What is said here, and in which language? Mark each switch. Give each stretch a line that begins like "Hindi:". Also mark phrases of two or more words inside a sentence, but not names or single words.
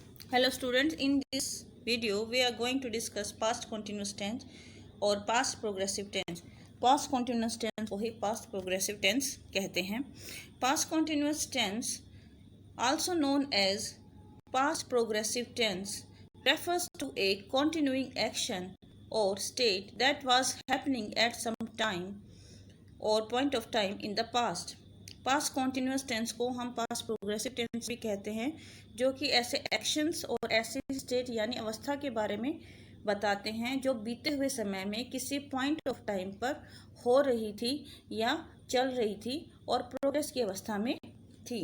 English: Hello students, in this video we are going to discuss past continuous tense और past progressive tense. Past continuous tense
Hindi: को ही
English: past progressive tense
Hindi: कहते हैं.
English: Past continuous tense, also known as past progressive tense, refers to a continuing action or state that was happening at some time और point of time in the past. past continuous tense
Hindi: को हम
English: past progressive tense
Hindi: भी कहते हैं, जो कि ऐसे एक्शंस और ऐसे स्टेट यानी अवस्था के बारे में बताते हैं जो बीते हुए समय में किसी
English: point of time
Hindi: पर हो रही थी या चल रही थी और प्रोग्रेस की अवस्था में थी.